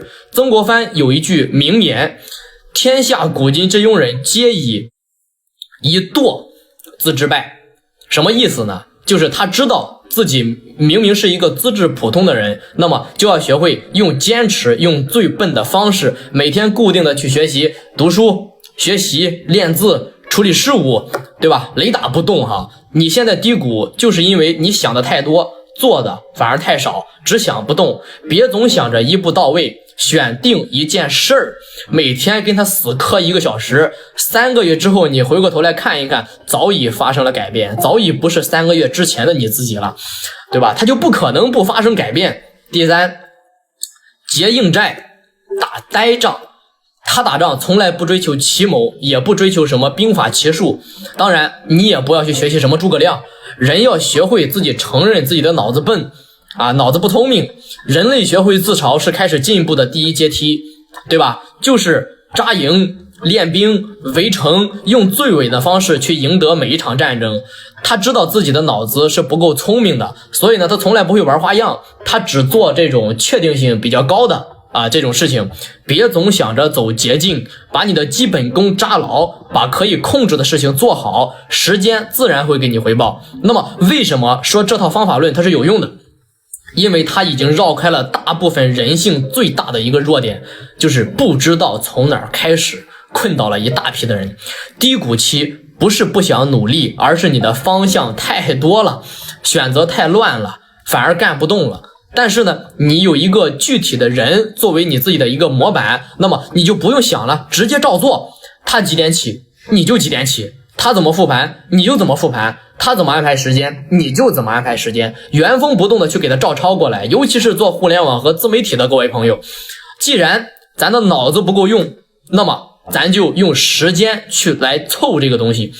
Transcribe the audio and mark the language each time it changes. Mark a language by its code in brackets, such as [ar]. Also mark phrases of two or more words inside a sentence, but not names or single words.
[zh] 曾國藩有一句名言，天下古今之庸人皆以一惰自致敗。什麼意思呢？就是他知道自己明明是一個資質普通的人，那麼就要學会用堅持，用最笨的方式，每天固定的去學習、讀書、學習、練字、處理事務，對吧？雷打不動你現在低谷就是因為你想的太多，做的反而太少，只想不動。別總想着一步到位，選定一件事兒，每天跟他死磕1個小時，3個月之後你回過頭來看一看，早已發生了改变，早已不是3個月之前的你自己了，对吧？他就不可能不發生改变。第三，结硬債，打呆仗。他打仗從來不追求奇謀，也不追求什麼兵法奇術，當然你也不要去學習什麼諸葛亮。人要學會自己承認自己的腦子笨腦子不聰明。人類學會自嘲是開始進步的第一階梯，對吧？就是紮營、練兵、圍城，用最穩的方式去贏得每一場戰爭。他知道自己的腦子是不夠聰明的，所以呢他從來不會玩花樣，他只做這種確定性比較高的這種事情。別總想着走捷徑，把你的基本功扎牢，把可以控制的事情做好，時間自然會給你回報。那麼為什麼說這套方法論它是有用的？因為它已經繞開了大部分人性最大的一個弱點，就是不知道從哪兒開始，困倒了一大批的人。低谷期不是不想努力，而是你的方向太多了，選擇太亂了，反而幹不動了。但是呢，你有一個具體的人作為你自己的一個模板，那麼你就不用想了，直接照做。他幾點起，你就幾點起；他怎麼復盤，你就怎麼復盤；他怎麼安排時間，你就怎麼安排時間，原封不動的去给他照抄過來。尤其是做互聯網和自媒體的各位朋友，既然咱的腦子不夠用，那麼咱就用時間去來湊這個東西。